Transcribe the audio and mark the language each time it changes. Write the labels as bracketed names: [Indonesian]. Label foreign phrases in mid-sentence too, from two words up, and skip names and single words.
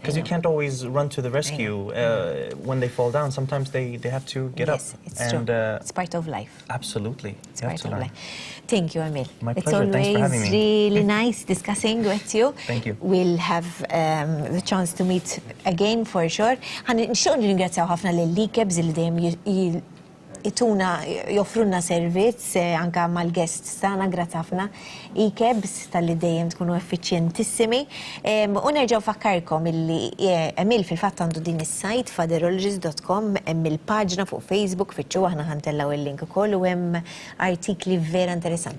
[English] because you can't always run to the rescue. When they fall down, sometimes they have to get up. Yes, it's true. It's part of life. Absolutely. It's part of life. Thank you, Emil. My pleasure. It's always Thanks for having me. really nice discussing with you. Thank you. We'll have the chance to meet again for sure. [Maltese] Nixtieq ringrazzjaw ħafna lil-Likebs li dejjem joffrulna servizz anka mal-guests tagħna, grazzi ħafna Likebs tal-li dejjem tkunu effiċjentissimi. U nerġgħu fakkarkom illi Emil fil-fatt għandu din is-sajt fatherologist.com, hemm il-paġna fuq Facebook, fittxu aħna ħantellaw il-link ukoll u hemm artikli vera interessanti.